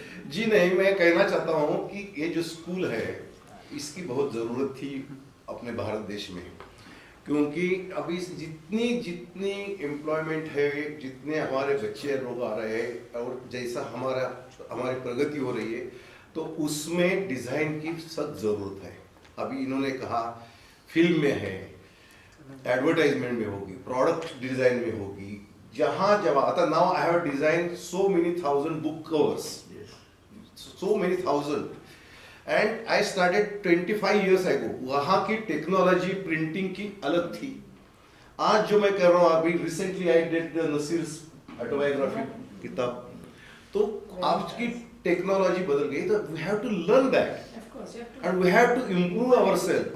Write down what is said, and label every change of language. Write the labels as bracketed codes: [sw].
[hi] जी नहीं, मैं कहना चाहता हूँ कि ये जो स्कूल है, इसकी बहुत ज़रूरत थी अपने भारत देश में, क्योंकि अभी जितनी एम्प्लॉयमेंट है, जितने हमारे बच्चे लोग आ रहे हैं, और जैसा हमारी प्रगति हो रही है, तो उसमें डिज़ाइन की सख्त ज़रूरत है. अभी इन्होंने कहा फिल्म में है, एडवर्टाइजमेंट में होगी, प्रोडक्ट डिज़ाइन में होगी, जहाँ आता. [en] Now I have design so many thousand book covers, so many thousand, and I started 25 years ago. [hi] वहाँ की टेक्नोलॉजी प्रिंटिंग की अलग थी. आज जो मैं कर रहा हूँ, अभी रिसेंटली [en] I did Naseer's autobiography [hi] किताब, तो आज की टेक्नोलॉजी बदल गई, तो [en] We have to learn that and we have to improve ourselves.